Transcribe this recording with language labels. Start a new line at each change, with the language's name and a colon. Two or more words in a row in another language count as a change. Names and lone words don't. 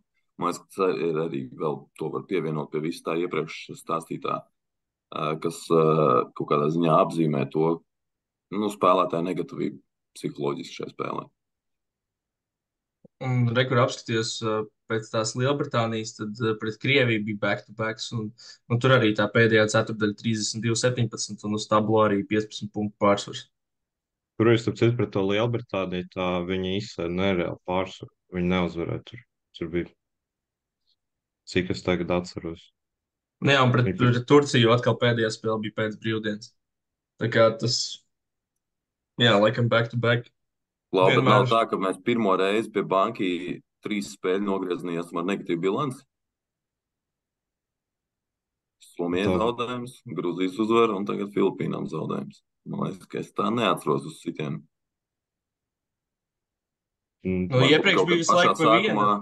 Latvian: Man liekas, ka ir arī vēl to var pievienot pie visu tā iepriekš stāstītā, kas kaut kādā ziņā apzīmē to spēlētāju negatīvību psiholoģiski šajā spēlē. Un rekur apskatījos pēc tās Lielbritānijas, tad pret Krieviju bija back-to-backs, un tur arī tā pēdējā ceturdaļa 32-17, un uz tablo arī 15 punktu pārsvars. tur es citu pret to Lielbritāniju, tā viņi izsēja nereāli pārsvaru. Viņi neuzvarēja tur. Tur bija, cik es tagad atceros. Nu jā, un pret Viņi Turciju atkal pēdējā spēle bija pēc brīvdienas. Tā kā tas, jā, laikam back-to-back. Bet Vienmēr. nav tā, ka mēs pirmo reizi pie banki 3 spēļu nogriezinājās ar negatīvu bilanci. Somijai Tā. zaudējums, Grūzijas uzvara un tagad Filipīnām zaudējums. Man liekas, ka es tā neatceros uz sitienu. Nu, iepriekš bija visu laiku pa vienam.